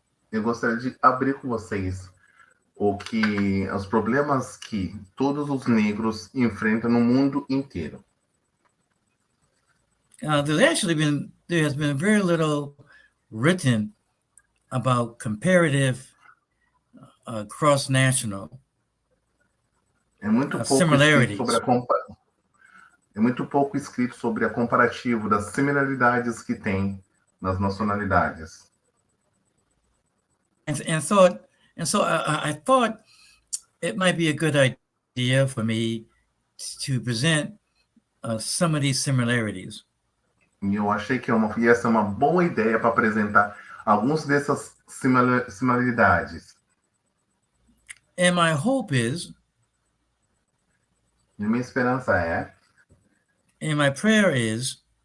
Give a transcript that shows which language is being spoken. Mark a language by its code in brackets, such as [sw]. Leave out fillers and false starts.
[pt] Eu gostaria de abrir com vocês os problemas que todos os negros enfrentam no mundo inteiro. [en] There has been very little written about comparative cross-national similarities. [pt] É muito pouco escrito sobre a comparativo das similaridades que tem nas nacionalidades. [en] And so I thought it might be a good idea for me to present some of these similarities. [pt] E eu achei que ia ser uma boa ideia para apresentar algumas dessas similaridades. [en] And my hope is, [pt] E minha esperança é, [en] and my prayer is,